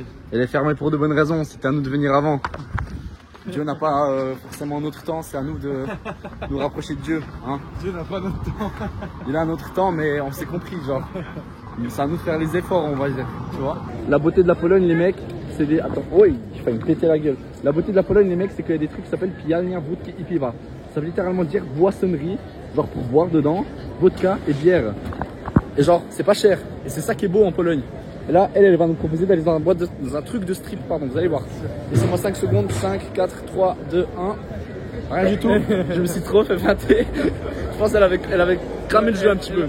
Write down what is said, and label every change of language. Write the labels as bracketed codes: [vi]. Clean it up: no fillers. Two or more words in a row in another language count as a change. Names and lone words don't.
[fr] Elle est fermée pour de bonnes raisons. C'était à nous de venir avant. Dieu n'a pas forcément notre temps. C'est à nous de nous rapprocher de Dieu. Hein. Dieu n'a pas notre temps. Il a notre temps, mais on s'est compris, genre. C'est à nous de faire les efforts, on va dire. Tu vois. La beauté de la Pologne, les mecs, c'est des. Attends, oui, j'ai failli me péter la gueule. La beauté de la Pologne, les mecs, c'est qu'il y a des trucs qui s'appellent [pl] pijalnia wódki i piwa. [fr] Ça veut littéralement dire boissonnerie, genre pour boire dedans, vodka et bière. Et genre, c'est pas cher. Et c'est ça qui est beau en Pologne. Et là, elle va nous proposer d'aller dans un truc de strip, pardon, vous allez voir. Laissez-moi 5 secondes, 5, 4, 3, 2, 1. Rien du tout, je me suis trop fait flatter. Je pense qu'elle avait cramé le jeu un petit peu.